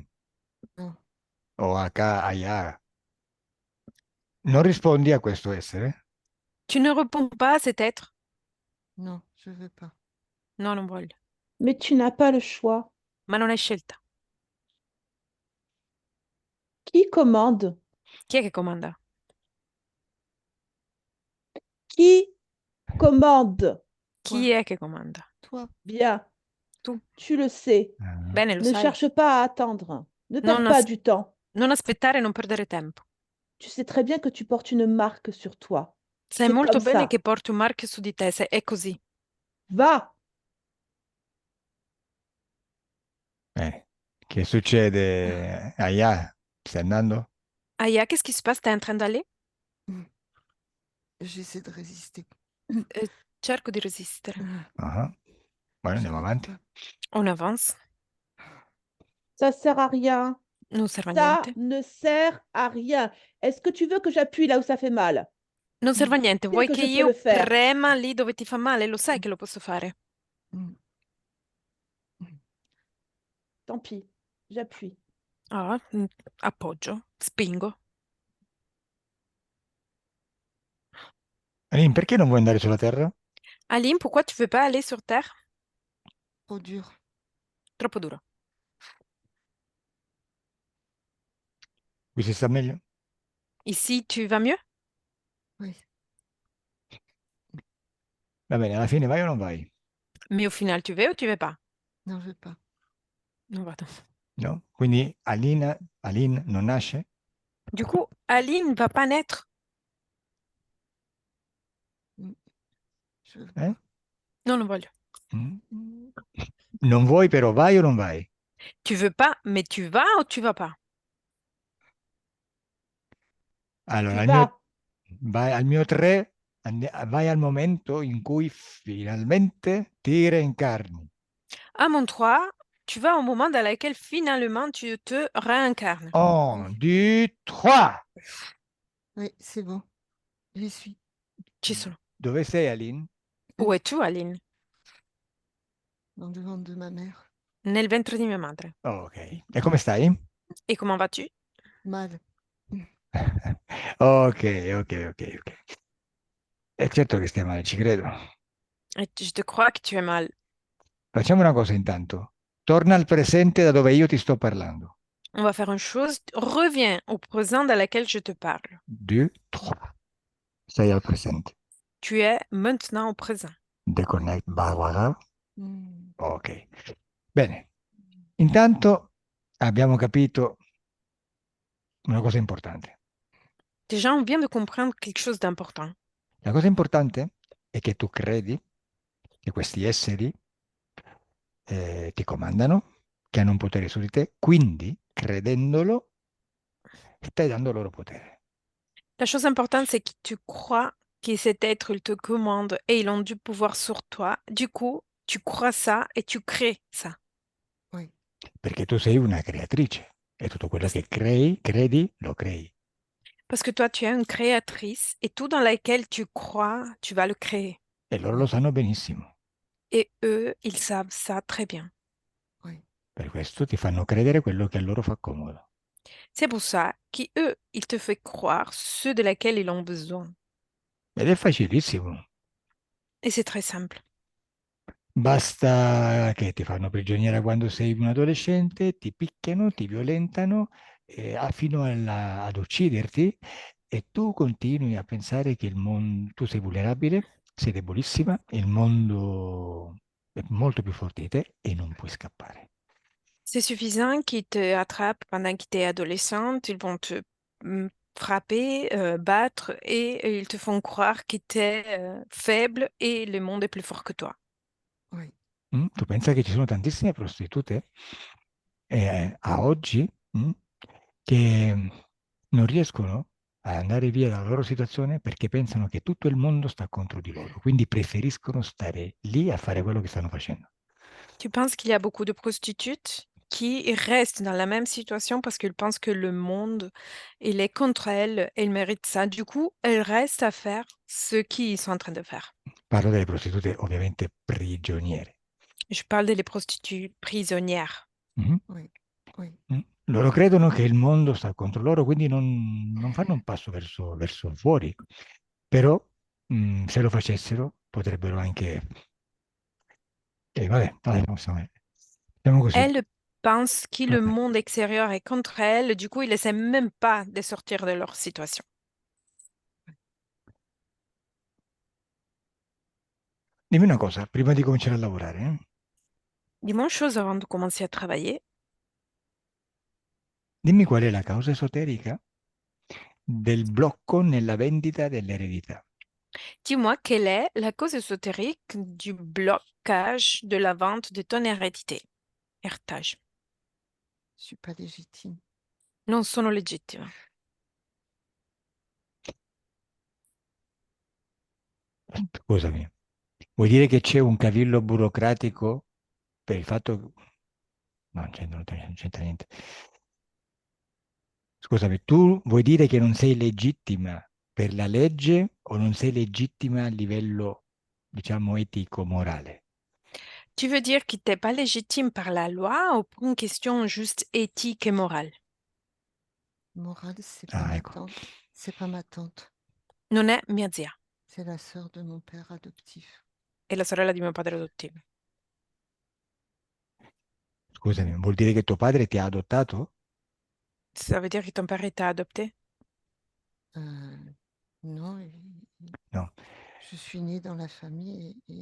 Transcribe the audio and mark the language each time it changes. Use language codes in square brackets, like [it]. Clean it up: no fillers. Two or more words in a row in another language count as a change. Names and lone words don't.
[it] non. OH, AIA. Non rispondi a questo essere? [fr] Tu ne réponds pas à cet être? Non, je veux pas. [it] No, non voglio. [fr] Mais tu n'as pas le choix. [it] Ma non hai scelta. [fr] Qui commande? [it] Chi è che comanda? [fr] Qui commande? [it] Chi è che comanda? [fr] Toi. Bien, [it] Tu. [fr] tu le sais. Ah. [it] Bene, lo [fr] Ne [it] sai. [fr] cherche pas à attendre. Ne [it] Non, [fr] perds pas du temps. [it] non aspettare e non perdere tempo. [fr] Tu sais très bien que tu portes une marque sur toi. [it] Sai [fr] C'est [it] molto [fr] comme [it] bene [fr] ça. che porti un marchio su di te, è così. Va! [it] Che succede? AIA, stai andando? [fr] Aya, qu'est-ce qui se passe? T'es en train d'aller? Mm. J'essaie de résister. [it] Cerco di resistere. Ah. Bueno, andiamo avanti. [fr] On avance. Ça sert à rien. [it] Non serve a [fr] Ça [it] niente. [fr] ne sert à rien. Est-ce que tu veux que j'appuie là où ça fait mal? [it] Non serve a niente, [fr] Dire [it] vuoi [fr] que [it] che [fr] je peux le [it] io [fr] faire. [it] prema lì dove ti fa male? Lo sai che lo posso fare. Mm. [fr] Tant pis, j'appuie. [it] Ah, appoggio, spingo. Aline, perché non vuoi andare sulla Terra? [fr] Aline, pourquoi tu veux pas aller sur Terre? Trop dur. [it] Troppo duro. Qui si sta meglio? [fr] Ici, tu vas mieux? Oui. [it] Va bene, alla fine vai o non vai? [fr] Mais au final, tu veux ou tu veux pas? Non, je veux pas. [it] Non, vado. No? Quindi Aline non nasce? [fr] Du coup, Aline va pas naître. Mm. Je veux Eh? pas. [it] Non, non voglio. Mm. Non vuoi però, vai o non vai? [fr] Tu veux pas, mais tu vas ou tu vas pas? [it] Allora, [fr] Tu vas. [it] vai al mio 3, vai al momento in cui finalmente ti reincarni. [fr] À mon 3, tu vas au moment dans lequel finalement tu te réincarnes. 1, 2, 3. Oui, c'est bon. J'y suis. [it] Ci sono. Dove sei, Aline? [fr] Où es-tu, Aline? Dans le ventre de ma mère. [it] Nel ventre di mia madre. Oh, ok. E come stai? [fr] Et comment vas-tu? Mal. [it] Ok, ok, ok, ok. È certo che stai male, ci credo. [fr] Et je te crois que tu es mal. [it] Facciamo una cosa intanto. Torna al presente da dove io ti sto parlando. [fr] On va faire une chose. Reviens au présent dans lequel je te parle. 2, 3. [it] Sei al presente. [fr] Tu es maintenant au présent. Deconnect Bhagavad. Mm. [it] Ok. Bene. Intanto abbiamo capito una cosa importante. [fr] Déjà, on vient de comprendre quelque chose d'important. [it] La cosa importante è che tu credi che questi esseri ti comandano, che hanno un potere su di te, quindi credendolo stai dando loro potere. [fr] La chose importante, c'est que tu crois que cet être, il te commande et ils ont du pouvoir sur toi. Du coup, tu crois ça et tu crées ça. Oui. [it] Perché tu sei una creatrice e tutto quello che credi, lo crei. [fr] Parce que toi, tu es une créatrice et tout dans lequel tu crois, tu vas le créer. [it] E loro lo sanno benissimo. [fr] Et eux, ils savent ça très bien. Oui. [it] Per questo ti fanno credere quello che a loro fa comodo. [fr] C'est pour ça qu'eux, ils te font croire ceux de laquelle ils ont besoin. [it] Ed è facilissimo. [fr] Et c'est très simple. [it] Basta che ti fanno prigioniera quando sei un adolescente, ti picchiano, ti violentano fino ad ucciderti e tu continui a pensare che il mondo, tu sei vulnerabile, sei debolissima, il mondo è molto più forte di te e non puoi scappare. [fr] C'est suffisant qu'ils te attrapent pendant que tu es adolescente, ils vont te frapper, battre et ils te font croire que tu es faible et le monde est plus fort que toi. Oui. [it] Tu pensa che ci sono tantissime prostitute a oggi che non riescono ad andare via dalla loro situazione perché pensano che tutto il mondo sta contro di loro, quindi preferiscono stare lì a fare quello che stanno facendo. [fr] Tu penses qu'il y a beaucoup de prostituées qui restent dans la même situation parce qu'elles pensent que le monde, il est contre elles, elles méritent ça. Du coup, elles restent à faire ce qu'ils sont en train de faire. [it] Parlo delle prostitute ovviamente prigioniere. [fr] Je parle des prostituées prisonnières. Mhm. Oui. Oui. [it] Loro credono che il mondo sta contro loro, quindi non fanno un passo verso fuori. Però se lo facessero potrebbero anche... vabbè, siamo così. [fr] Elles pensent que le [it] Vabbè. [fr] monde extérieur est contre elles. Du coup, ils essaient même pas de sortir de leur situation. [it] Dimmi una cosa, prima di cominciare a lavorare, [fr] Dis-moi une chose avant de commencer à travailler. [it] dimmi qual è la causa esoterica del blocco nella vendita dell'eredità. [fr] Dis-moi quelle est la cause ésotérique du blocage de la vente de ton hérédité. Héritage. Je suis pas légitime. [it] Non sono legittima. Scusami, vuol dire che c'è un cavillo burocratico per il fatto... No, non c'entra niente. Scusami, tu vuoi dire che non sei legittima per la legge o non sei legittima a livello, diciamo, etico-morale? [fr] Tu veux dire qu'il n'était pas légitime par la loi ou pour une question juste éthique et morale? Morale, c'est pas [it] Ah, ma ecco. [fr] tante. C'est pas ma tante. [it] Non è mia zia, [fr] C'est la sœur de mon père adoptif. [it] è la sorella di mio padre adottivo. Scusami, vuol dire che tuo padre ti ha adottato? [fr] Ça veut dire que ton père t'a adopté? Non, [it] No. [fr] je suis née dans la famille